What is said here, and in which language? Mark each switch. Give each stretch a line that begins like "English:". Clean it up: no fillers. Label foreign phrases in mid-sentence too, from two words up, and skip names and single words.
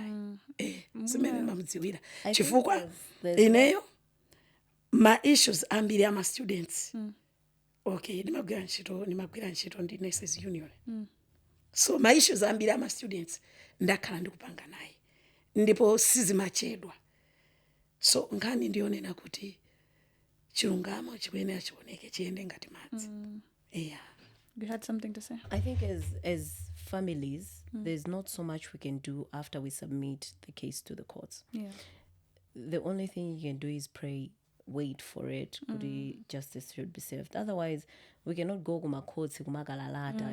Nyanja: Simene ndimamudziwira chifukwa ineyo ma issues ambiri ama students ndimagwira ntchito ndi Nurses Union. So ma issues ambiri ama students ndakhala ndikupanga naye ndipo sizimachedwa. So nkhani ndiyonena kuti chilungamo chikuyenera chioneke chiyende ngati madzi.
English: You had something to say? I think as families, there's not so much we can do after we submit the case to the courts. The only thing you can do is pray, wait for it. Justice should be served. Otherwise, we cannot go
Nyanja: kuma courts kumagalalata.